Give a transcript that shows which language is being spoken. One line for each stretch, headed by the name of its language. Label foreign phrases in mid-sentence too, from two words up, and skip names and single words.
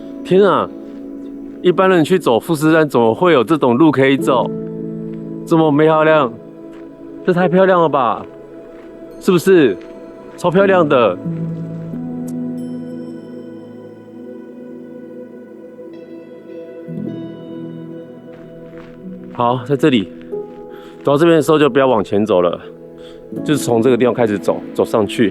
Chinese: 天啊！一般人去走富士山，怎麼會有這種路可以走？這麼漂亮，這太漂亮了吧？是不是？超漂亮的。好，在這裡走到這邊的時候就不要往前走了，就是從這個地方開始走，走上去。